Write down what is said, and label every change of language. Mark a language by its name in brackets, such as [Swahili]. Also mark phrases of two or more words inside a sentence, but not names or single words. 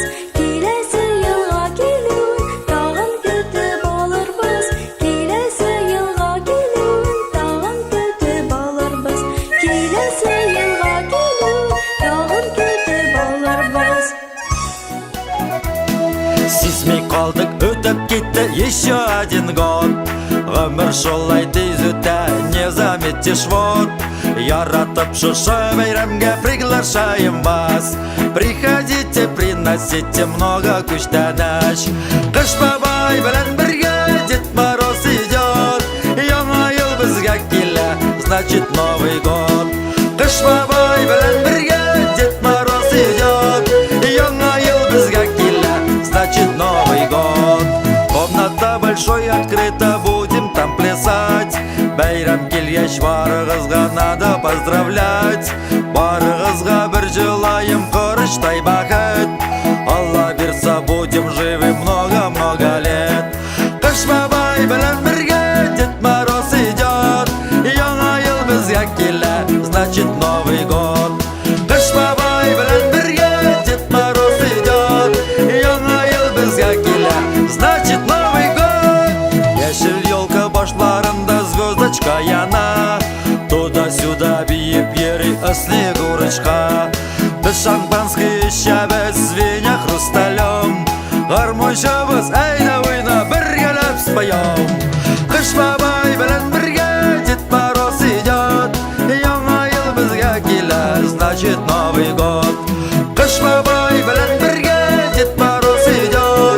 [Kazakh] Келесі йылға келуін тағын күтіп алырбыз. Келесі йылға келуін тағын күтіп алырбыз. Келесі йылға келуін тағын күтіп алырбыз. Сизмей қалдық, өтіп кетті [Russian] еще один год. [Kazakh] Ғұмыр шолай тез өтә, [Russian] не заметишь вот. [Tatar] Яратып шушы бәйрәмгә [Russian] приглашаем вас. Приходите, приносите много күчтәнәш. [Tatar] Кыш бабай белән бергә [Russian] Дед Мороз идет. [Tatar] Яңа ел безгә килә, [Russian] значит Новый год. [Tatar] Кыш бабай белән бергә [Russian] Дед Мороз идет. [Tatar] Яңа ел безгә килә, [Russian] значит Новый год. Комната большой открыта, будем там плясать. [Tatar] яшь барыгызга [Russian] надо поздравлять. [Tatar] Барыгызга бир желаем [Kazakh] кырыштай бақыт. [Tatar] Алла берса [Russian] будем живы много-много лет. [Tatar] Кыш бабай белән бергә [Russian] Дед Мороз идет. [Tatar] Яңа ел безгә килә, [Russian] значит Новый год. [Tatar] Кыш бабай белән бергә [Russian] Дед Мороз идет. [Tatar] Яңа ел безгә килә, [Russian] значит Новый год. [Tatar] Яшел елка башларында звездочка яна. Туда-сюда биеп йөри Снегурочка. Без шампанский эчәбез [Russian] звеня хрусталем. [Tatar] Гармончыбыз әйдә уйна бергәләп споем. Кыш бабай белән бергә [Russian] Дед Мороз идет. [Tatar] Яңа ел безгә килә, значит Новый год. Кыш бабай белән бергә [Russian] Дед Мороз идет.